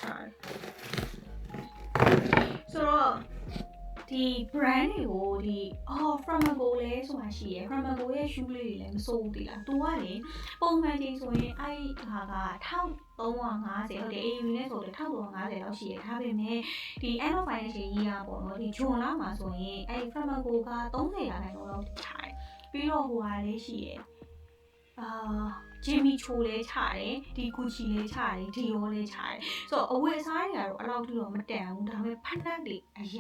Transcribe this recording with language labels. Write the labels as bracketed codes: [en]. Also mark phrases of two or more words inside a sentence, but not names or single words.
[my] ဆိုတော့ဒီ brand တွေကိုဒီ Flamengo လဲဆိုတာရှိရယ် Flamengo ရဲ့ shoe လေးတွေလည်းမစိုးဘူးတိလားသူကလေပုံမှန်ချိန်ဆိုရင်အဲ့ဟာက1350ဟုတ်တယ် AU နဲ့ဆိုတော့1350လောက်ရှိရယ်ဒါပေမဲ့ဒီ [en] end of financial year [my] ပေါ့နော်ဒီဂျွန်လမှာဆိုရင်အဲ့ Flamengo က30%လောက်ချတယ်ပြီးတော့ဟိုဟာလေးရှိရယ် Jimmy Choo လေးချတယ်ဒီ Gucci လေးချတယ် Dior လေးချတယ်ဆိုတော့အဝယ်အစားတွေကတော့အဲ့လောက်ထိတော့မတန်ဘူးဒါပေမဲ့ဖက်နက်တွေအရ